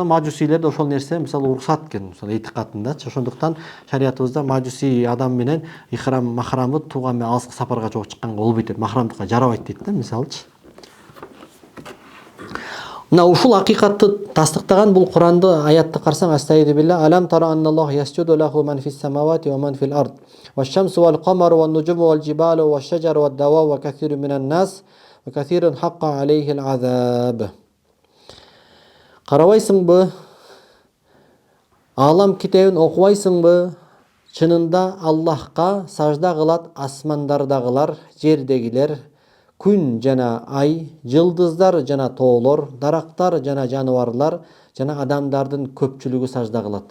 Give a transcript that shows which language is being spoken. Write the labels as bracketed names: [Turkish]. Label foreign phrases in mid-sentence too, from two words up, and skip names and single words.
[Kyrgyz] Мисалы мажусилерде ошол нерсе мисалы уруксат экен, мисалы этикатындачы. Ошондуктан шариятыбызда мажуси адам менен ихрам махрамы тууган менен алыскы сапарга чогуу чыкканга болбойт дейт. Махрамдыкка жарабайт дейт да, мисалычы. Мына ушул акыйкатты тастыктаган бул Куранды аятты карасаң, [Arabic] أستعيذ بالله ألم تر أن الله يسجد له من في السماوات ومن في الأرض والشمس والقمر والنجوم والجبال والشجر والدواب وكثير من الناس وكثير حق عليه العذاب. [Kyrgyz] Карабайсыңбы? Алам китебин окубайсыңбы? Чынында Аллахка сажда кылат асмандардагылар, жердегилер, күн жана ай, жылдыздар жана тоолор, дарактар жана жаныбарлар жана адамдардын көпчүлүгү сажда кылат.